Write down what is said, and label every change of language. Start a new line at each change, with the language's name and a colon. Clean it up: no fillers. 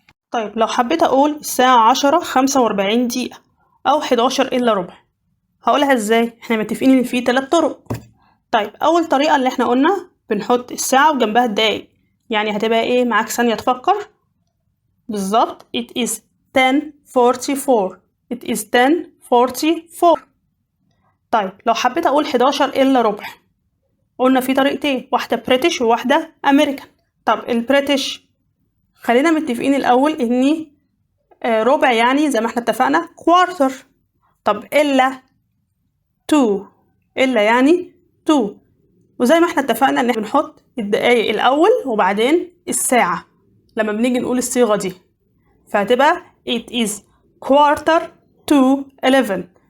Arabic: طيب لو حبيت اقول الساعة 10:45 دقيقة او 11:15 هقولها ازاي؟ احنا متفقين ان في 3 طرق. طيب اول طريقة اللي احنا قلنا بنحط الساعة وجنبها الدقايق، يعني هتبقى ايه؟ معاك ثانية تفكر. بالظبط
English: it is 10:44. it is 10:44.
Arabic: طيب لو حبيت اقول 11:15 قلنا في طريقتين، واحدة بريتش وواحدة امريكان. طب البريتش خلينا متفقين الاول اني ربع، يعني زي ما احنا اتفقنا quarter. طب الا 2، الا يعني 2، وزي ما احنا اتفقنا ان احنا بنحط الدقايق الاول وبعدين الساعة لما بنيجي نقول الصيغة دي، فهتبقى
English: it is 10:45.